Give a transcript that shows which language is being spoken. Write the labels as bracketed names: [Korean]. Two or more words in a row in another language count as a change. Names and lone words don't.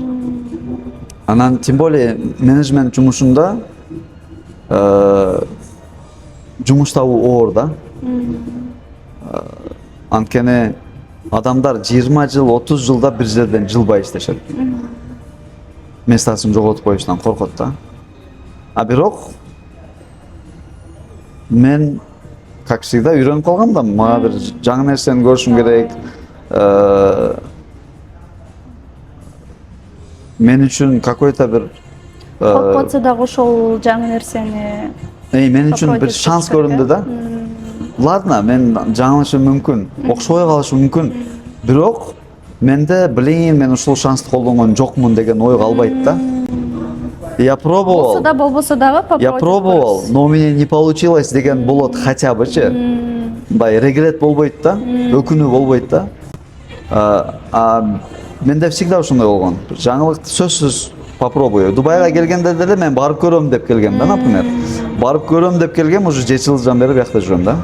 [Kyrgyz] Анан [Russian] тем более [Kyrgyz] менеджмент жумушунда жумуш табуу оор да. Анткени адамдар 20 жыл, 30 жылда бир жерден жылбай иштешет. Местасын жоготуп коюштан коркот да. Бирок мен [Russian] как всегда [Kyrgyz] үйрөнүп калгам да, мага бир жаңы нерсени көрүшүм керек. Мен үчүн какой-то бир коркотсо дагы ошол жаңы нерсени мен үчүн бир шанс көрүндү да. Ладно, мен жаңылышым мүмкүн, окшобой калышым мүмкүн. Бирок менде, мен ушул шансты колдонгон жокмун деген ой калбайт да. [Russian] Я пробовал. [Kyrgyz] Болбосо дагы попробовать. [Russian] Я пробовал, но у меня не получилось [Kyrgyz] деген болот [Russian] хотя бычы. [Kyrgyz] Мындай регрет болбойт да, өкүнүү болбойт да. Менде всегда ошондой болгон. Жаңылыкты сөзсүз попробую. Дубайга келгенде деле мен барып көрөм деп келгем да, например. Барып көрөм деп келгем, уже 7 жылдан бери биякта жүрөм да.